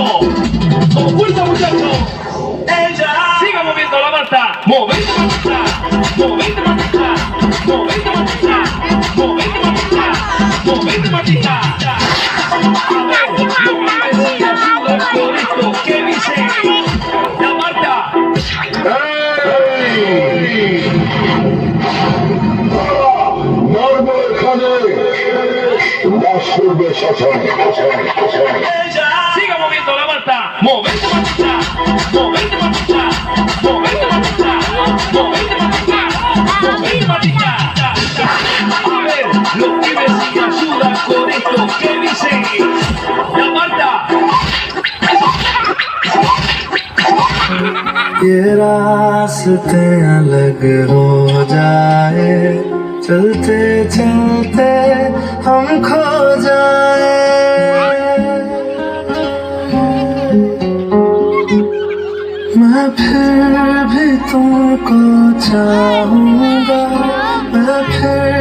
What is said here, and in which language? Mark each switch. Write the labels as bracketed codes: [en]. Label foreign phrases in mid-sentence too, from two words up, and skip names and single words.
[es] Con fuerza, muchachos. Siga moviendo la manta. Movete manta. Movete manta. Movete manta. Movete manta. Movete manta. A ver, lo que me ayuda con esto. ¿Qué dice? La Marta. [bn] মারবো এখানে বাস করবে শ্মশানে [es] Siga moviendo la manta. Movete manta. Movete manta. Movete manta. Movete manta. Movete manta. A ver, los pibes me ayudan con esto. ¿Qué dice? La Marta. [hi] ये रास्ते अलग हो जाए चलते चलते हम खो जाए मैं फिर भी तुमको चाहूँगा मैं फिर